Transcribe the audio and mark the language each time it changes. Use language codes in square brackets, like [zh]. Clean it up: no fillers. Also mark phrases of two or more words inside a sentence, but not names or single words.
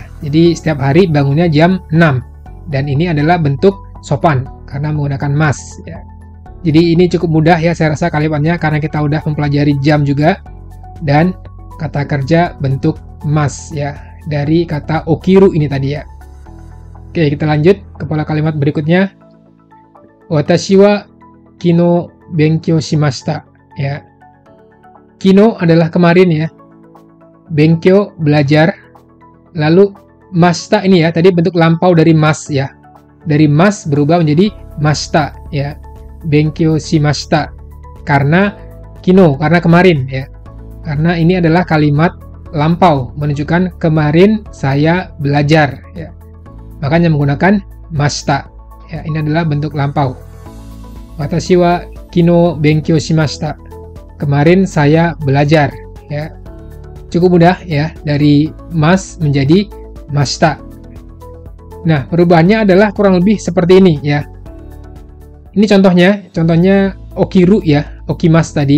[id] Jadi setiap hari bangunnya jam 6, dan ini adalah bentuk sopan karena menggunakan mas, ya. Jadi ini cukup mudah, ya, saya rasa kalimatnya, karena kita udah mempelajari jam juga dan kata kerja bentuk mas, ya, dari kata okiru ini tadi, ya. Oke, kita lanjut ke pola kalimat berikutnya. [ja] 私は昨日勉強しました, [id] ya. Kino adalah kemarin, ya. Benkyou belajar. Lalu mashita ini, ya, tadi bentuk lampau dari mas, ya. Dari mas berubah menjadi mashita, ya. [ja] 勉強しました, [id] karena kino, karena kemarin, ya. Karena ini adalah kalimat lampau menunjukkan kemarin saya belajar, ya. Makanya menggunakan mashita, ya. Ini adalah bentuk lampau. [ja] 私は昨日勉強しました, [id] kemarin saya belajar, ya. Cukup mudah, ya, dari mas menjadi mashita. Nah, perubahannya adalah kurang lebih seperti ini, ya. Ini contohnya okiru, ya, okimas tadi.